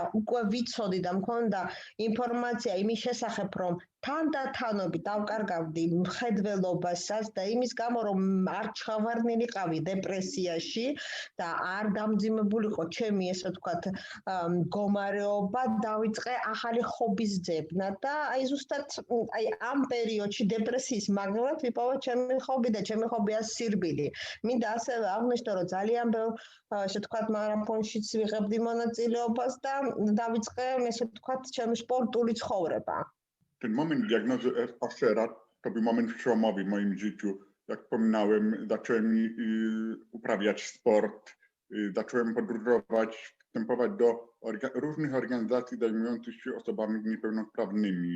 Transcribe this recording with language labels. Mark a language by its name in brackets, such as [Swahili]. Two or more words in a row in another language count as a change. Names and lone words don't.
[Georgian] უკვე ვიცოდი და მქონდა ინფორმაცია იმის შესახებ, რომ თანდათანობით დავკარგავდი მხედველობასაც და იმის გამო, რომ არ ჩავარდნილიყავი დეპრესიაში და არ დამძიმებულიყო ჩემი, ესე ვთქვათ, მდგომარეობა, დავიწყე ახალი ხობის ძებნა და აი ზუსტად აი ამ პერიოდში დეპრესიის მაგნურად ვიპოვა ჩემი ხობი და ჩემი ხობია სირბილი. მინდა ასევე აღნიშნო, რომ ძალიან ბევრ, ესე ვთქვათ, მარათონშიც ვიღებდი მონაწილეობას და დავიწყე, ესე ვთქვათ, ჩემი სპორტული ცხოვრება. [Polish] Ten moment diagnozy Ashera to był moment przełomowy w moim życiu. Jak wspominałem, zacząłem uprawiać sport, zacząłem podróżować, wstępować do różnych organizacji zajmujących się osobami niepełnosprawnymi.